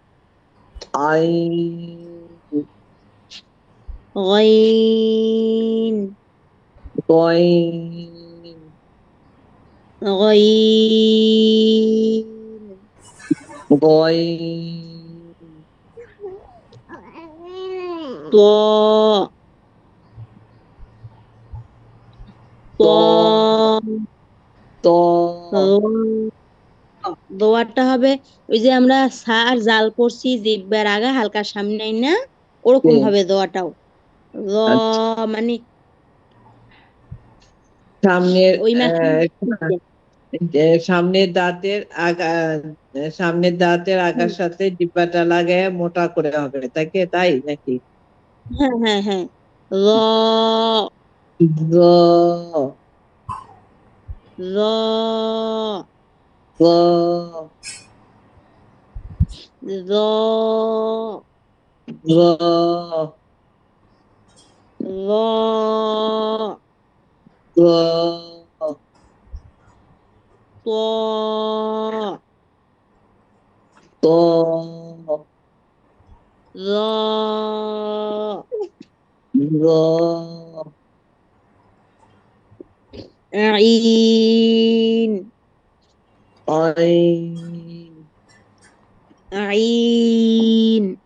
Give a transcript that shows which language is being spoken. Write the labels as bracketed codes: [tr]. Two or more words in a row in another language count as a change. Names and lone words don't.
[ar] আইন, গইন, কইন, গইন, গইন, ত, ত, ত, ত, [bn] দোয়ারটা হবে, ওই যে আমরা সার জাল করছি জিব্বার আগা হালকা সামনে না, ওরকম তে। ভাবে দোয়াটাও, র, আচ্ছা, মানে সামনের ওই মাথায়, সামনের দাঁতের আগা, সামনের দাঁতের আগার সাথে ডিব্বাটা লাগায় মোটা করে হবে, তাকে তাই নাকি? হ্যাঁ, হ্যাঁ, হ্যাঁ, র, [ar] গ, র, গ, র, গ, র, গ, ত, ত, র, গ, আইন, আইন, আইন,